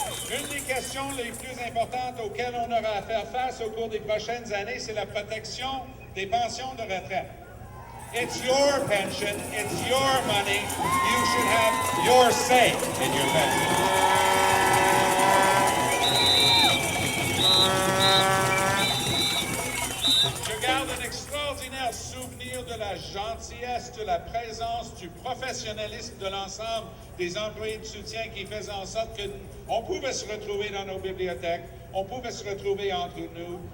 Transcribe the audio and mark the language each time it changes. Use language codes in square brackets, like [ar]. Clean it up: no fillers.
[fr] Une des questions les plus importantes auxquelles on aura à faire face au cours des prochaines années, c'est la protection des pensions de retraite. [en] It's your pension, it's your money. You should have your say in your pension. [fr] Je garde un extraordinaire souvenir de la gentillesse, de la présence, du professionnalisme de l'ensemble des employés de soutien qui faisaient en sorte qu'on pouvait se retrouver dans nos bibliothèques, on pouvait se retrouver entre nous.